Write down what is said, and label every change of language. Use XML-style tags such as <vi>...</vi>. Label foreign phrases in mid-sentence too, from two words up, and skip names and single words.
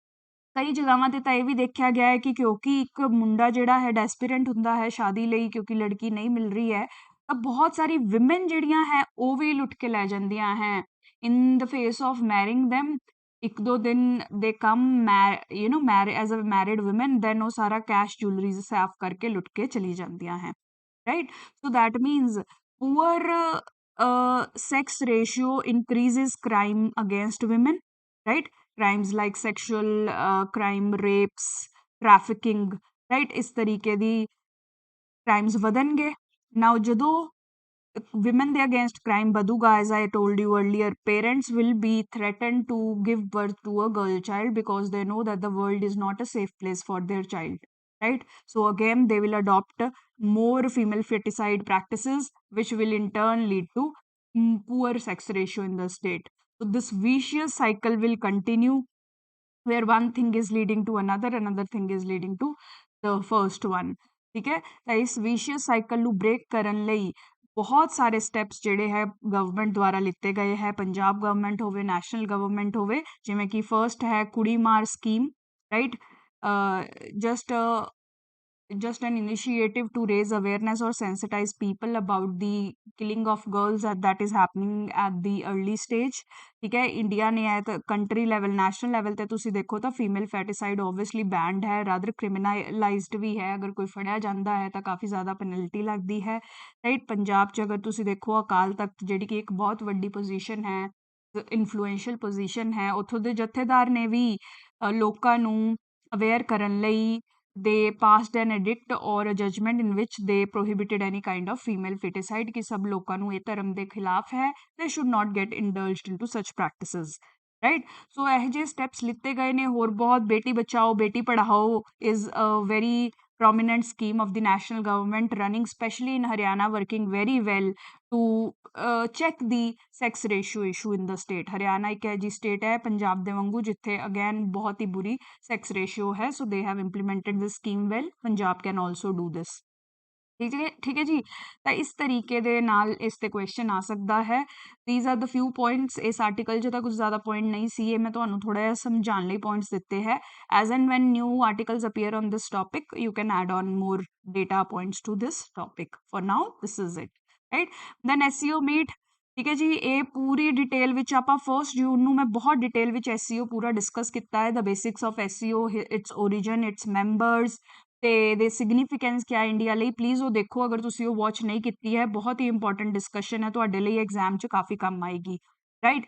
<pa>ਕਈ ਜਗ੍ਹਾਵਾਂ 'ਤੇ ਤਾਂ ਇਹ ਵੀ ਦੇਖਿਆ ਗਿਆ ਹੈ ਕਿ ਕਿਉਂਕਿ ਇੱਕ ਮੁੰਡਾ ਜਿਹੜਾ ਹੈ ਡੈਸਪੀਰੈਂਟ ਹੁੰਦਾ ਹੈ ਸ਼ਾਦੀ ਲਈ, ਕਿਉਂਕਿ ਲੜਕੀ ਨਹੀਂ ਮਿਲ ਰਹੀ ਹੈ, ਤਾਂ ਬਹੁਤ ਸਾਰੀ ਵਿਮਨ ਜਿਹੜੀਆਂ ਹੈ ਉਹ ਵੀ ਲੁੱਟ ਕੇ ਲੈ ਜਾਂਦੀਆਂ ਹੈ</pa> <en>in the face of marrying them.</en> <pa>ਇੱਕ ਦੋ ਦਿਨ ਦੇ</pa> <en>come as a married woman,</en> <pa>ਦੈਨ ਉਹ ਸਾਰਾ</pa> <en>cash jewelleries</en> <pa>ਸਾਫ਼ ਕਰਕੇ ਲੁੱਟ ਕੇ ਚਲੀ ਜਾਂਦੀਆਂ ਹੈ, ਰਾਈਟ।</pa> <en>so that means poor sex ratio increases crime against women, right? Crimes like sexual crime, rapes, trafficking, right?</en> <pa>ਇਸ ਤਰੀਕੇ ਦੀ</pa> <en>crimes</en> <pa>ਵਧਣਗੇ।</pa> <en>Now</en> <pa>ਜਦੋਂ women ਦੇ against crime ਵਧੂਗਾ,</pa> <en>as I told you earlier, parents will be threatened to give birth to a girl child because they know that the world is not a safe place for their child, right? So again they will adopt more female feticide practices, which will in turn lead to poor sex ratio in the state. So this vicious cycle will continue, where one thing is leading to another thing is leading to the first one।</en> <pa>ਠੀਕ ਹੈ, ਤਾਂ ਇਸ ਵਿਸ਼ੀਅਸ ਸਾਈਕਲ ਨੂੰ ਬ੍ਰੇਕ ਕਰਨ ਲਈ ਬਹੁਤ ਸਾਰੇ ਸਟੈਪਸ ਜਿਹੜੇ ਹੈ ਗਵਰਨਮੈਂਟ ਦੁਆਰਾ ਲਿੱਤੇ ਗਏ ਹੈ, ਪੰਜਾਬ ਗਵਰਨਮੈਂਟ ਹੋਵੇ, ਨੈਸ਼ਨਲ ਗਵਰਨਮੈਂਟ ਹੋਵੇ। ਜਿਵੇਂ ਕਿ ਫਰਸਟ ਹੈ ਕੁੜੀ ਮਾਰ ਸਕੀਮ, ਰਾਈਟ,</pa> <en>just an initiative to raise awareness or sensitize people about the killing of girls that is happening at the early stage।</en> <pa>ਠੀਕ ਹੈ, ਇੰਡੀਆ ਨੇ ਹੈ ਤਾਂ</pa> <en>country level national level</en> <pa>ਤੇ ਤੁਸੀਂ ਦੇਖੋ ਤਾਂ</pa> <en>female feticide obviously banned</en> <pa>ਹੈ,</pa> <en>rather criminalized</en> <pa>ਵੀ ਹੈ। ਅਗਰ ਕੋਈ ਫੜਿਆ ਜਾਂਦਾ ਹੈ ਤਾਂ ਕਾਫੀ ਜ਼ਿਆਦਾ ਪੈਨਲਟੀ ਲੱਗਦੀ ਹੈ, ਰਾਈਟ। ਪੰਜਾਬ 'ਚ ਅਗਰ ਤੁਸੀਂ ਦੇਖੋ ਅਕਾਲ ਤਖਤ ਜਿਹੜੀ ਕਿ ਇੱਕ ਬਹੁਤ ਵੱਡੀ ਪੋਜੀਸ਼ਨ ਹੈ,</pa> <en>influential position</en> <pa>ਹੈ, ਉੱਥੋਂ ਦੇ ਜਥੇਦਾਰ ਨੇ ਵੀ ਲੋਕਾਂ ਨੂੰ ਅਵੇਅਰ ਕਰਨ ਲਈ</pa> <en>they passed an edict or a judgment in which they prohibited any kind of female feticide</en> <pa>ਕਿ ਸਭ ਲੋਕਾਂ ਨੂੰ ਇਹ ਧਰਮ ਦੇ ਖਿਲਾਫ ਹੈ,</pa> <en>they should not get indulged into such practices, right। so</en> <pa>ਇਹ ਜਿਹੇ ਸਟੈਪਸ ਲਿੱਤੇ ਗਏ ਨੇ। ਹੋਰ ਬਹੁਤ ਬੇਟੀ ਬਚਾਓ ਬੇਟੀ ਪੜ੍ਹਾਓ</pa> <en>is a very prominent scheme of the national government running especially in Haryana, working very well to check the sex ratio issue in the state।</en> <pa>ਹਰਿਆਣਾ ਇੱਕ ਅਜਿਹੀ ਸਟੇਟ ਹੈ ਪੰਜਾਬ ਦੇ ਵਾਂਗੂ ਜਿੱਥੇ ਅਗੇਨ ਬਹੁਤ ਹੀ ਬੁਰੀ</pa> <en>sex ratio</en> <pa>ਹੈ,</pa> <en>so they have implemented this scheme well। ਪੰਜਾਬ can also do this।</en> <pa>ਠੀਕ ਹੈ ਜੀ, ਤਾਂ ਇਸ ਤਰੀਕੇ ਦੇ ਨਾਲ ਇਸ ਤੇ ਕੁਐਸਚਨ ਆ ਸਕਦਾ ਹੈ।</pa> <en>these are the few points।</en> <pa>ਇਸ ਆਰਟੀਕਲ 'ਚ ਤਾਂ ਕੁਝ ਜ਼ਿਆਦਾ ਪੁਆਇੰਟ ਨਹੀਂ ਸੀ, ਇਹ ਮੈਂ ਤੁਹਾਨੂੰ ਥੋੜਾ ਜਿਹਾ ਸਮਝਾਉਣ ਲਈ ਪੁਆਇੰਟਸ ਦਿੱਤੇ ਹੈ।</pa> <en>as and when new articles appear on this topic you can add on more data points to this topic। for now this is it, right। then SEO meet,</en> <pa>ਠੀਕ ਹੈ ਜੀ, ਇਹ ਪੂਰੀ ਡਿਟੇਲ ਵਿੱਚ ਆਪਾਂ 1 ਜੂਨ ਨੂੰ ਮੈਂ ਬਹੁਤ ਡਿਟੇਲ ਵਿੱਚ SEO ਪੂਰਾ ਡਿਸਕਸ ਕੀਤਾ ਹੈ।</pa> <en>the basics of SEO, its origin, its members ਤੇ the significance</en> <pa>ਕਿਆ ਇੰਡੀਆ ਲਈ। ਪਲੀਜ਼ ਉਹ ਦੇਖੋ ਅਗਰ ਤੁਸੀਂ ਉਹ ਵਾਚ ਨਹੀਂ ਕੀਤੀ ਹੈ, ਬਹੁਤ ਹੀ</pa> <en>important discussion</en> <pa>ਹੈ, ਤੁਹਾਡੇ ਲਈ ਐਗਜ਼ਾਮ 'ਚ ਕਾਫੀ ਕੰਮ ਆਏਗੀ, ਰਾਈਟ।</pa>